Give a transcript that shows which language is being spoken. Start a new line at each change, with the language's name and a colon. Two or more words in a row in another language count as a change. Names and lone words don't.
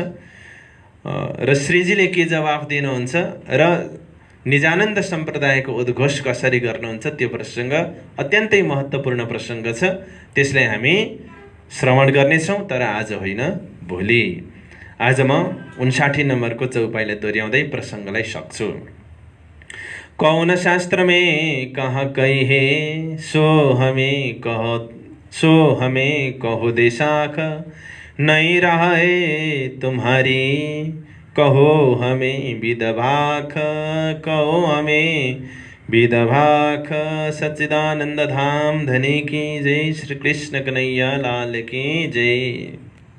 Nepali: र श्रीजीले के जवाफ दिनुहुन्छ र निजानन्द सम्प्रदायको उद्घोष कसरी गर्नुहुन्छ त्यो प्रसङ्ग अत्यन्तै महत्त्वपूर्ण प्रसङ्ग छ। त्यसलाई हामी श्रवण गर्नेछौँ, तर आज होइन, भोलि। आज म 59 नम्बरको चौपाइलाई दोहोऱ्याउँदै प्रसङ्गलाई सक्छु।
Hindi: कौन शास्त्र में कहाँ कहे सो हमें कहो दे साख, नहीं रहे तुम्हारी कहो हमें विदभाख, कहो हमें विदभाख। सच्चिदानंद धाम धनी की जय, श्री कृष्ण कन्हैया लाल की जय।